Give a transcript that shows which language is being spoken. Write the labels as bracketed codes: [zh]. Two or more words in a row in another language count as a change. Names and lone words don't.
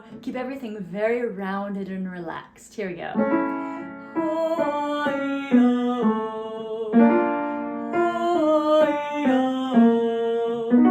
[en] Keep everything very rounded and relaxed. Here we go. Ho-ah-ee-ah-oh, ho-ah-ee-ah-oh,